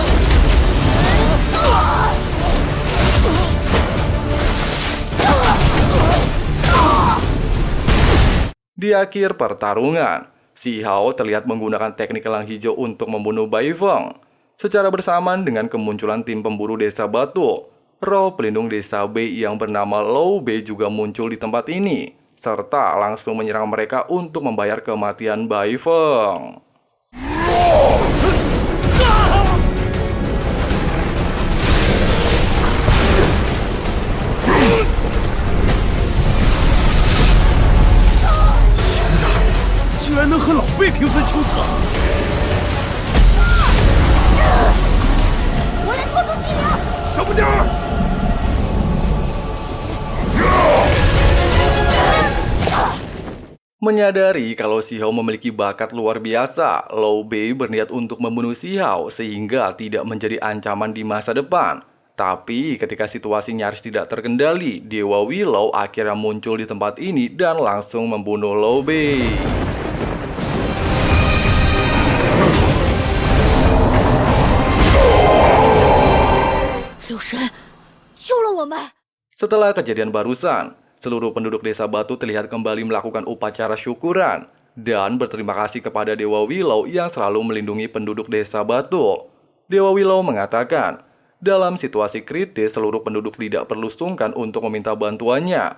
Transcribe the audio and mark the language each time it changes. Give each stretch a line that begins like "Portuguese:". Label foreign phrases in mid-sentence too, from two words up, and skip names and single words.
Indonesian: Di akhir pertarungan, Si Hao terlihat menggunakan teknik elang hijau untuk membunuh Bai Feng. Secara bersamaan dengan kemunculan tim pemburu desa Batu, roh pelindung desa Bei yang bernama Lou Bei juga muncul di tempat ini, serta langsung menyerang mereka untuk membayar kematian Bai Feng.
Chinese: 居然能和老辈平分秋色！我来拖住气流。小不点儿！
Indonesian: Menyadari kalau Xiao memiliki bakat luar biasa, Liu Bei berniat untuk membunuh Xiao sehingga tidak menjadi ancaman di masa depan. Tapi ketika situasi nyaris tidak terkendali, Dewa Willow akhirnya muncul di tempat ini dan langsung membunuh Liu Bei.
Chinese: 柳神，救了我们！
Indonesian: Setelah kejadian barusan, seluruh penduduk desa Batu terlihat kembali melakukan upacara syukuran dan berterima kasih kepada Dewa Willow yang selalu melindungi penduduk desa Batu. Dewa Willow mengatakan, dalam situasi kritis seluruh penduduk tidak perlu sungkan untuk meminta bantuannya.